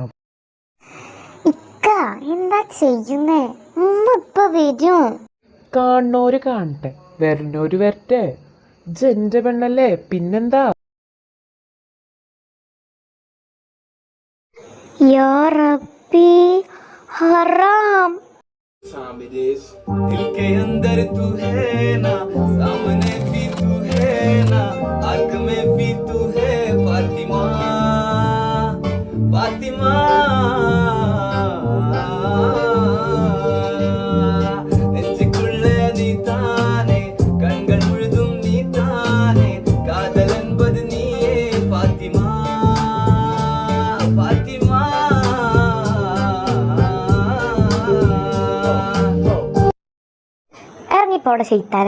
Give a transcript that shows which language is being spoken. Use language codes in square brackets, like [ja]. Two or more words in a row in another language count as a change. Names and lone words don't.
[ml] ഇക്ക എന്താ ചെയ്യുന്നേ? ഉമ്മ ഇപ്പൊ വരും. കാണുന്നോര് കാണട്ടെ, വരണോര് വരട്ടെ. ജെന്റെ പെണ്ണല്ലേ, പിന്നെന്താ? [ar] يا ربي, [ml] ഹറാം. [hi] दिल के अंदर तू है ना, सामने भी तू है ना, आग में भी तू है फातिमा, फातिमा। [ta] நெஞ்சுக்குள்ளே நீ தானே, கண்கள் முழுதும் நீ தானே, காதல் என்பது நீயே பாத்திமா, பாத்திமா. [ml] ഇറങ്ങിപ്പോടെ ചെയ്താനെ.